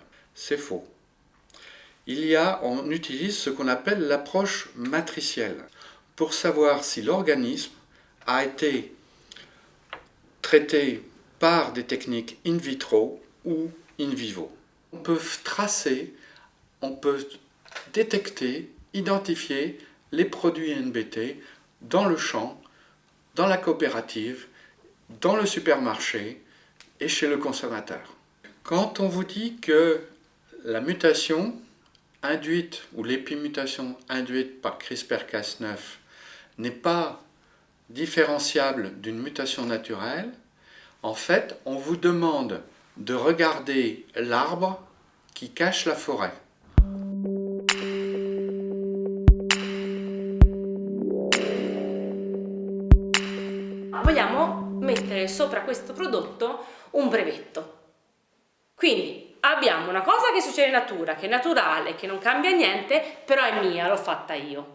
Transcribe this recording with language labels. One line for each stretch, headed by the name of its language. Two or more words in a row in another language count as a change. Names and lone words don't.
French: C'est faux. On utilise ce qu'on appelle l'approche matricielle, pour savoir si l'organisme a été traité par des techniques
Latin: in vitro
French: ou
Latin: in vivo.
French: On peut tracer, on peut détecter, identifier les produits NBT dans le champ, dans la coopérative, dans le supermarché et chez le consommateur. Quand on vous dit que la mutation induite ou l'épimutation induite par CRISPR-Cas9 n'est pas différenciable d'une mutation naturelle, en fait, on vous demande de regarder l'arbre qui cache la forêt.
Italian: Vogliamo mettere sopra questo prodotto un brevetto. Quindi abbiamo una cosa che succede in natura, che è naturale, che non cambia niente, però è mia, l'ho fatta io.